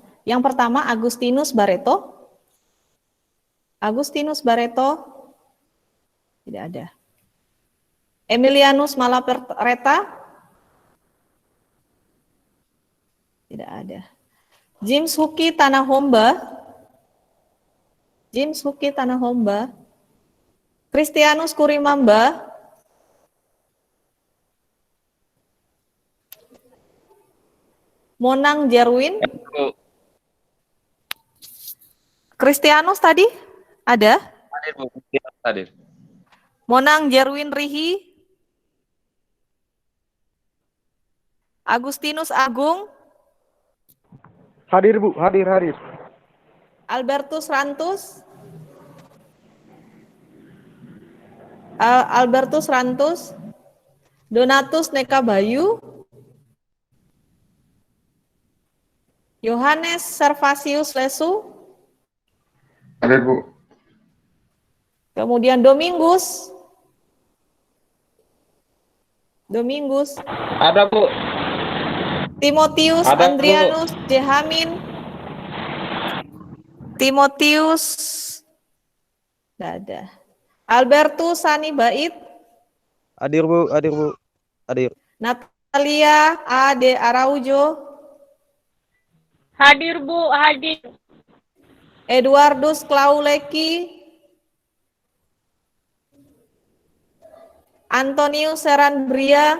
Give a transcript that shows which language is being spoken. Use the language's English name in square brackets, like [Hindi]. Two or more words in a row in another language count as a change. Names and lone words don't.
[Indonesian] Yang pertama Agustinus Barreto. Agustinus Barreto, tidak ada. Emilianus Malaperta, tidak ada. James Huki Tanahomba, James Huki Tanahomba. Christianus Kurimamba, Monang Jerwin. Christianus tadi ada? Hadir, Bu. Hadir. Monang Jerwin Rihi. Agustinus Agung. Hadir Bu, hadir. Albertus Rantus. Albertus Rantus, Donatus Neka Bayu, Yohanes Servasius Lesu, Hadir, Bu. kemudian Domingus, Ada, Bu. Timotius Ada, Bu. Andrianus Jehamin, Timotius, nggak ada. Albertus Sani Bait, Hadir, Bu. Hadir, Bu. Hadir. Natalia Ade Araujo, Hadir, Bu, hadir. Eduardus Klauleki, Antonius Seranbria,